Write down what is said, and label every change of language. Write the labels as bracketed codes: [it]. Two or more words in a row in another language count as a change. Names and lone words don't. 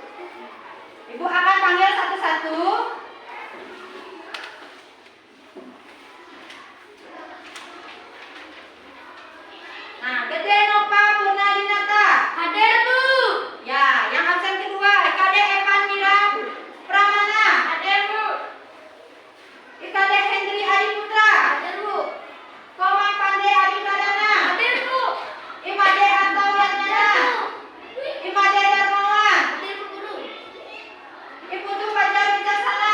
[id] Ibu akan panggil satu-satu. Nah, Gede Nova Purnadinata. Hadir, Bu. Ya, yang absen kedua, Ikade Evan Mira Pramana. Hadir, Bu. Ikade Hendri Adi Putra. Hadir, Bu. Komang Pande Adi Pradana. Hadir, Bu. Imade Anto Yatmana. Imade Darmawan. Hadir, Bu Guru. Iputu Fajar Wijaksana.